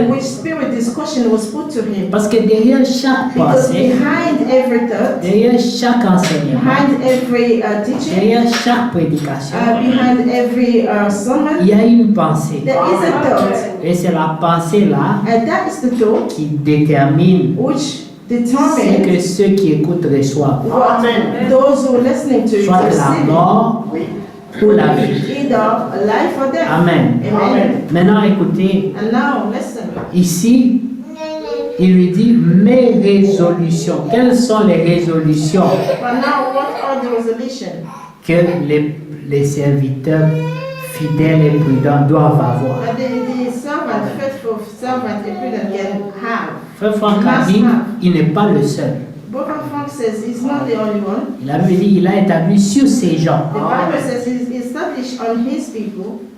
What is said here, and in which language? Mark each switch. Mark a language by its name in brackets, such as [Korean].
[English] in which spirit this question was put to him. [French] Parce que derrière chaque [English] Because [French] pensée, [English] behind every thought, [French] derrière chaque enseignement, [English] behind every teaching, [French] derrière chaque prédication, [English] behind every sermon, [French] il y a une pensée. [English] there is a thought. [French] Et c'est la pensée-là [English] And that is the thought [French] qui détermine [English] which [French] ce [English] determines [French] que ceux qui écoutent reçoivent. [English] what those who are listening to you [French] Soit la [English] receive, [French] mort ou la vie. [English] either life or death. Amen. Amen. [French] Maintenant, écoutez, [English] And now listen. [French] ici, il lui dit mes résolutions. Quelles sont les résolutions [English] But now what are the resolutions [French] que les serviteurs fidèles et prudents doivent avoir? [English] that the servant, faithful servant, a prudent can have? [French] Frère Franck a dit, il n'est pas le seul. [English] Brother Frank says he's not the only one. [French] Il avait dit, il a établi sur ces gens. [English] The Bible says he's established on his people.